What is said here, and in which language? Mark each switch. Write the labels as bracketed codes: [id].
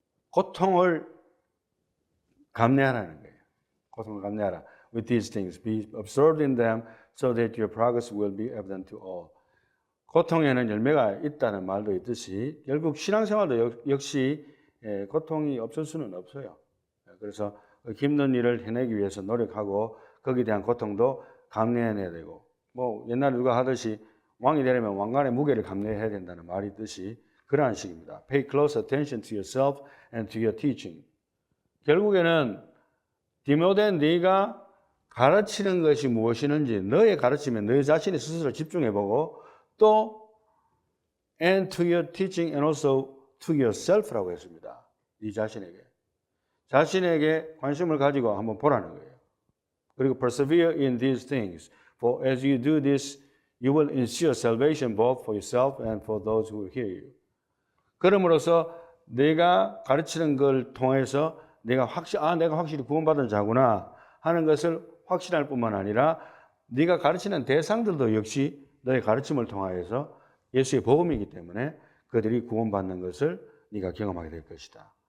[ko] 고통을 감내하라는 거예요. 고통을 감내하라. [en] With these things, be absorbed in them, so that your progress will be evident to all. [ko] 고통에는 열매가 있다는 말도 있듯이 결국 신앙생활도 역시 고통이 없을 수는 없어요. 그래서 힘든 일을 해내기 위해서 노력하고 거기에 대한 고통도 감내해내야 되고, 뭐 옛날에 누가 하듯이 왕이 되려면 왕관의 무게를 감내해야 된다는 말이 있듯이 그러한 식입니다. [en] Pay close attention to yourself and to your teaching. [ko] 결국에는 디모데 네가 가르치는 것이 무엇이는지 너의 가르침에 너 자신이 스스로 집중해보고 또 [en] and to your teaching and also to yourself [ko] 라고 했습니다. 네 자신에게 관심을 가지고 한번 보라는 거예요. [en] 그리고 persevere in these things. For as you do this, you will ensure salvation both for yourself and for those who hear you. [ko] 그럼으로써 내가 가르치는 걸 통해서 내가 확실히 구원받은 자구나 하는 것을 확신할 뿐만 아니라 네가 가르치는 대상들도 역시 너의 가르침을 통하여서 예수의 복음이기 때문에 그들이 구원받는 것을 네가 경험하게 될 것이다.